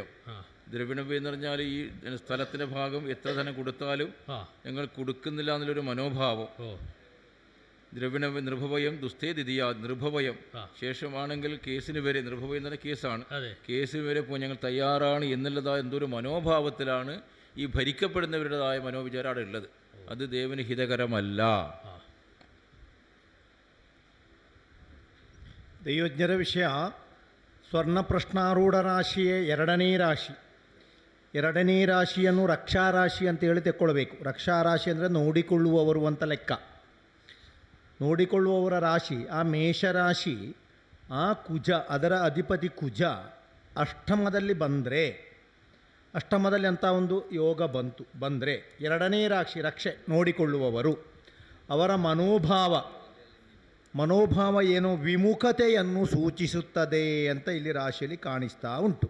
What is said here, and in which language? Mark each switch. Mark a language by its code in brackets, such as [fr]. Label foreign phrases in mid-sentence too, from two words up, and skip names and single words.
[ml] ദ്രവിണവ്യം എന്ന് പറഞ്ഞാൽ ഈ സ്ഥലത്തിൻ്റെ ഭാഗം എത്ര ധനം കൊടുത്താലും ഞങ്ങൾ കൊടുക്കുന്നില്ല എന്നുള്ളൊരു മനോഭാവം. [sa] നിർഭവയം ദുസ്ഥേ ദിതിയ, നിർഭവയം. [ml] ശേഷമാണെങ്കിൽ കേസിന് വരെ, നിർഭവയം തന്നെ കേസാണ്, കേസിന് വരെ പോയി ഞങ്ങൾ തയ്യാറാണ് എന്നുള്ളതായ എന്തൊരു മനോഭാവത്തിലാണ് ഈ ഭരിക്കപ്പെടുന്നവരുടേതായ മനോവിചാരം അവിടെ ഉള്ളത്. അത് ദേവന് ഹിതകരമല്ല. [kn] ದೈವಜ್ಞರ ವಿಷಯ ಸ್ವರ್ಣ ಪ್ರಶ್ನಾರೂಢ ರಾಶಿಯೇ ಎರಡನೇ ರಾಶಿಯನ್ನು ರಕ್ಷಾರಾಶಿ ಅಂತೇಳಿ ತೆಕ್ಕೊಳ್ಬೇಕು. ರಕ್ಷಾರಾಶಿ ಅಂದರೆ ನೋಡಿಕೊಳ್ಳುವವರು ಅಂತ ಲೆಕ್ಕ. ನೋಡಿಕೊಳ್ಳುವವರ ರಾಶಿ ಆ ಮೇಷರಾಶಿ, ಆ ಕುಜ, ಅದರ ಅಧಿಪತಿ ಕುಜ ಅಷ್ಟಮದಲ್ಲಿ ಬಂದರೆ, ಅಷ್ಟಮದಲ್ಲಿ ಅಂತ ಒಂದು ಯೋಗ ಬಂದರೆ ಎರಡನೇ ರಾಶಿ ರಕ್ಷೆ ನೋಡಿಕೊಳ್ಳುವವರು ಅವರ ಮನೋಭಾವ ಏನೋ ವಿಮುಖತೆಯನ್ನು ಸೂಚಿಸುತ್ತದೆ ಅಂತ ಇಲ್ಲಿ ರಾಶಿಯಲ್ಲಿ ಕಾಣಿಸ್ತಾ ಉಂಟು.